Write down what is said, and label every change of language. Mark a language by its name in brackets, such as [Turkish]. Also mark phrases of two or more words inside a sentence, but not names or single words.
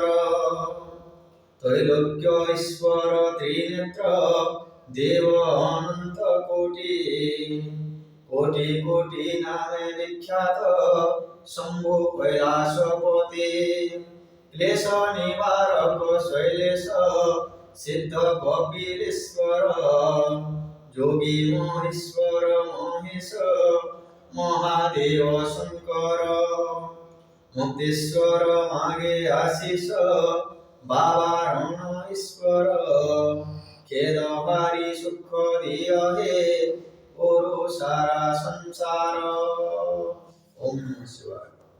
[Hindi] त्रैलोक्य ईश्वर त्रिनेत्र देव अनंत कोटि कोटि कोटि नामे विख्यात शंभु कैलासपति क्लेश निवारक शैलेश सिद्ध कपिलेश्वर जोगी महेश्वर महेश महादेव शंकर मुक्तेश्वर मागे आशीष बाबा रण ईश्वर खेद भारी सुख दिया हे और सारा संसार। [Sanskrit] ओम नमः शिवाय।